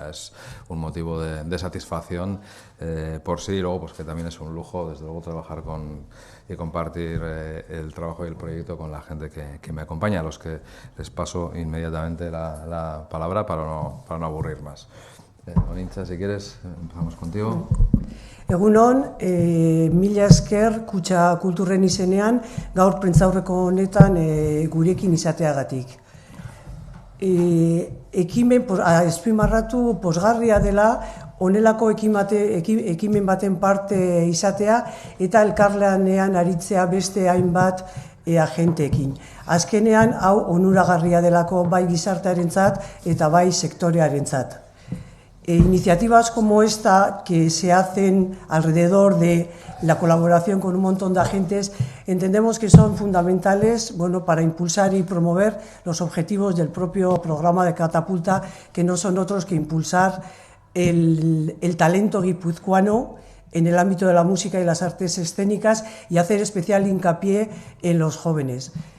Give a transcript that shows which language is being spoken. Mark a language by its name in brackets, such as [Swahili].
[Spanish] Ya es un motivo de satisfacción por sí, y luego pues que también es un lujo, desde luego, trabajar y compartir el trabajo y el proyecto con la gente que me acompaña, a los que les paso inmediatamente la palabra para no aburrir más. Onintza, si quieres, empezamos contigo. [Basque] Egunon, mila esker Kutxakulturren izenean, gaur prentzaurreko honetan gurekin izateagatik. Ekimen, azpimarratu pozgarria dela, honelako ekimen baten parte izatea eta elkarlanean aritzea beste hainbat agenteekin. Azkenean, hau onuragarria delako bai gizartearentzat eta bai sektorearentzat. [Spanish] Iniciativas como esta, que se hacen alrededor de la colaboración con un montón de agentes, entendemos que son fundamentales, bueno, para impulsar y promover los objetivos del propio programa de Catapulta, que no son otros que impulsar el talento guipuzcoano en el ámbito de la música y las artes escénicas y hacer especial hincapié en los jóvenes.